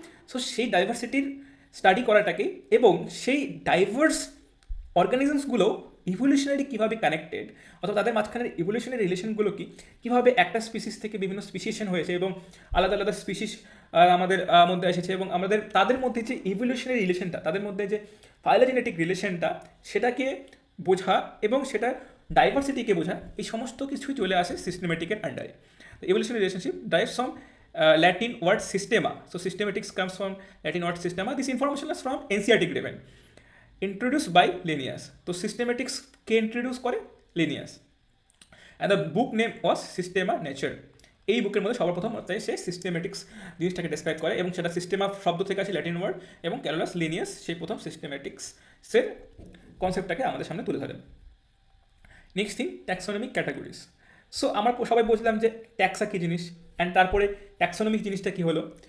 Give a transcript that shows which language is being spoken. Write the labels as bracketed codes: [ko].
[bn] So সেই ডাইভার্সিটির study করাটাকে এবং সেই ডাইভার্স অর্গানিজমসগুলো ইভলিউশনারি কীভাবে কানেক্টেড অথবা তাদের মাঝখানের ইভলিউশনারি রিলেশনগুলো কীভাবে একটা স্পিসিস থেকে বিভিন্ন স্পিসিয়েশন হয়েছে এবং আলাদা আলাদা স্পিসিস আমাদের মধ্যে এসেছে এবং আমাদের তাদের মধ্যে যে ইভলিউশনারি রিলেশনটা, তাদের মধ্যে যে ফাইলোজেনেটিক রিলেশনটা, সেটাকে বোঝা এবং সেটা ডাইভার্সিটিকে বোঝা, এই সমস্ত কিছুই চলে আসে সিস্টেমেটিকের আন্ডারে। [en] Evolutionary relationship drives from Latin word systema. So systematics comes from Latin word systema. This information is from NCERT given. Introduced by Linnaeus. So systematics কে introduce করে Linnaeus. And the book name was Systema Nature. [bn] এই বুকের মধ্যে সবার প্রথম সে systematics জিনিসটাকে describe করে এবং সেটা সিস্টেমা শব্দ থেকে আসে, ল্যাটিন ওয়ার্ড, এবং ক্যারোলাস লিনিয়াস সেই প্রথম সিস্টেমেটিক্সের কনসেপ্টটাকে আমাদের সামনে তুলে ধরেন। [en] Next thing, taxonomic categories. [bn] So আমরা সবাই বুঝলাম যে ট্যাক্সা কী জিনিস, অ্যান্ড তারপরে ট্যাক্সোনমিক জিনিসটা কী হলো।